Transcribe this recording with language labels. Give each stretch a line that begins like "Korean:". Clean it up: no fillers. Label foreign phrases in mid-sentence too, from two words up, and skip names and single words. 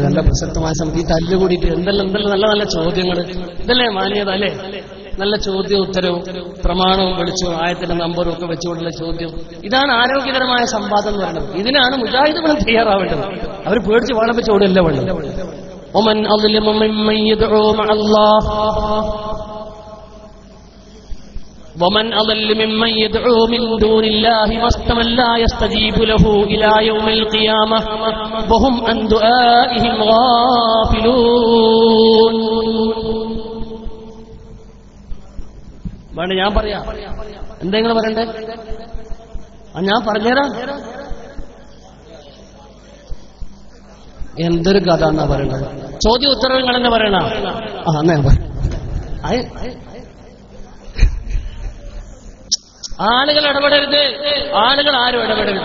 Malayalam: നല്ല പ്രസക്തമായ സമയത്ത് ഈ തല്ലുകൂടിയിട്ട് എന്തെല്ലാം നല്ല നല്ല ചോദ്യങ്ങൾ, ഇതല്ലേ മാന്യത അല്ലേ? നല്ല ചോദ്യവും ഉത്തരവും പ്രമാണവും വിളിച്ചു ആയത്തിന്റെ നമ്പറും ഒക്കെ വെച്ചുകൊണ്ടുള്ള ചോദ്യം. ഇതാണ് ആരോഗ്യകരമായ സംവാദം എന്ന് പറയുന്നത്. ഇതിനാണ് മുജാഹിദുകളും തയ്യാറാവേണ്ടത്. അവർ പേടിച്ച് വാളം വെച്ച് ഓടല്ല വേണ്ടത്.
Arabic: ومن أظلم ممن يدعو مع الله ومن أضل ممن يدعو من دون الله من لا يستجيب له إلى يوم القيامة وهم عن دعائهم غافلون.
Malayalam: വേണ്ട, ഞാൻ പറയാം. എന്താ നിങ്ങൾ പറയണ്ടേ? ഞാൻ പറഞ്ഞുതരാം. എന്തൊരു കഥ എന്നാ പറയണത്? ചോദ്യം ഉത്തരവ് നിങ്ങൾ തന്നെ പറയണ. എന്നാ ആളുകൾ ഇടപെടരുത്, ആളുകൾ ആരും ഇടപെടരുത്.